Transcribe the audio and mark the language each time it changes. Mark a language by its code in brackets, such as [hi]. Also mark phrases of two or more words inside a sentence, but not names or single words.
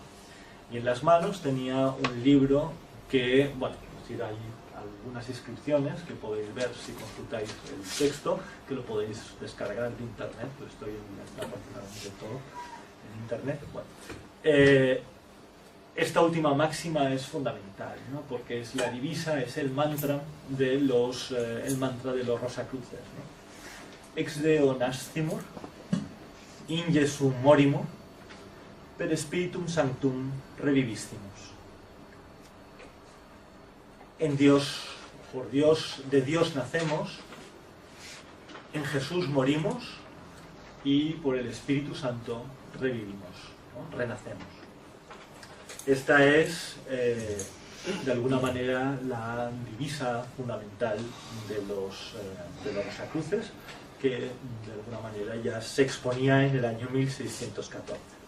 [es] Y en las manos tenía un libro que, bueno, es decir, hay algunas inscripciones que podéis ver si consultáis el texto, que lo podéis descargar de internet, pues está prácticamente todo en internet. Bueno, esta última máxima es fundamental, ¿no?, porque es la divisa, es el mantra de los Rosacruces, ¿no? [la] Ex Deo nascimur, in Jesum morimur, per spiritum sanctum revivistimus. [es] En Dios, por Dios, de Dios nacemos, en Jesús morimos y por el Espíritu Santo revivimos, ¿no? Renacemos. Esta es, de alguna manera, la divisa fundamental de los Rosacruces, que de alguna manera ya se exponía en el año 1614.